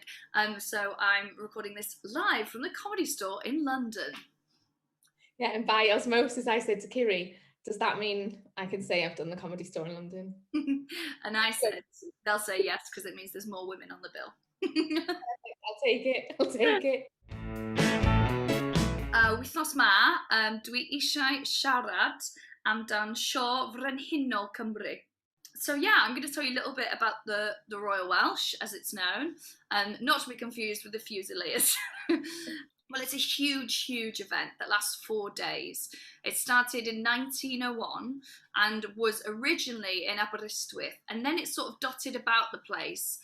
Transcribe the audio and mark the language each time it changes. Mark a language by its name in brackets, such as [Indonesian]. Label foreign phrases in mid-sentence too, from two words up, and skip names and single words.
[English] So I'm recording this live from the Comedy Store in London. Yeah, and by osmosis, I said to Kiri, does that mean I can say I've done the Comedy Store in London? And I said, they'll say yes because it means there's more women on the bill. I'll take it. [Welsh] Wythnos ma, dwi eisiau siarad amdan Sioe Frenhinol Cymru. [English] So yeah, I'm going to tell you a little bit about the Royal Welsh, as it's known, not to be confused with the Fusiliers. Well, it's a huge, huge event that lasts 4 days. It started in 1901 and was originally in Aberystwyth, and then it sort of dotted about the place.